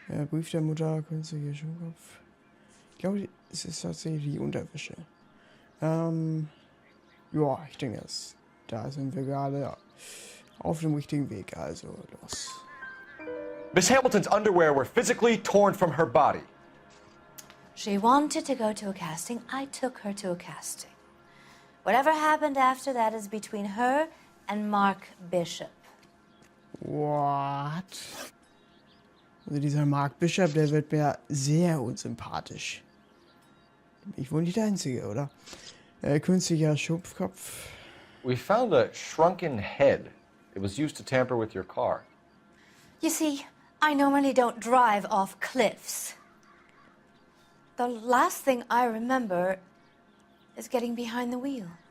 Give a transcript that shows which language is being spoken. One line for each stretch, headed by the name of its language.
German: Brief der Mutter, künstlicher Schuhkopf. Ich glaube, es ist tatsächlich die Unterwäsche. Ja, ich denke, da sind wir gerade auf dem richtigen Weg. Also, los.
English: Miss Hamilton's underwear were physically torn from her body. She wanted to go to a casting. I took her to a casting. Whatever happened after that is between her and Mark Bishop. What?
German: Also dieser Mark Bishop, der wird mir sehr unsympathisch. Ich wohl nicht der Einzige, oder? Künstlicher Schupfkopf.
English: We found a shrunken head. It was used to tamper with your car. You see, I normally don't drive off cliffs. The last thing I remember is getting behind the wheel.